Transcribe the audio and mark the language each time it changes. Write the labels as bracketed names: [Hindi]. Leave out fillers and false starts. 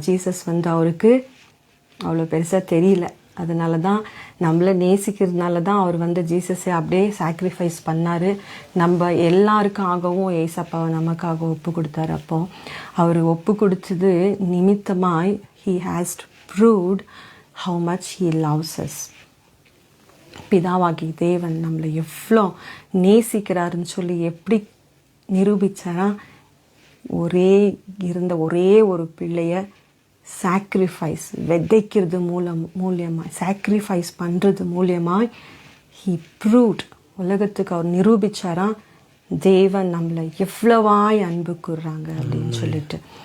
[Tamil] Jesus அவருக்கு அவ்வளோ பெருசாக தெரியல. அதனால தான் நம்மளை நேசிக்கிறதுனால தான் அவர் ஜீசஸை அப்படியே சாக்ரிஃபைஸ் பண்ணார். நம்ம எல்லாருக்காகவும் ஏசப்பாவை நமக்காக ஒப்பு கொடுத்தாரு. அப்போ அவர் ஒப்பு கொடுத்தது நிமித்தமாய் [English] he has proved how much he loves us. [Tamil] பிதாவாகி தேவன் நம்மளை எவ்வளோ நேசிக்கிறாருன்னு சொல்லி எப்படி நிரூபித்தாரா? ஒரே ஒரு பிள்ளைய சாக்ரிஃபைஸ் விதைக்கிறது மூலியமாக, சாக்ரிஃபைஸ் பண்ணுறது மூலியமாக [English] he proved, [Tamil] உலகத்துக்கு அவர் நிரூபித்தாரா தேவன் நம்மளை எவ்வளவாய் அன்பு கூறுறாங்க அப்படின்னு சொல்லிட்டு.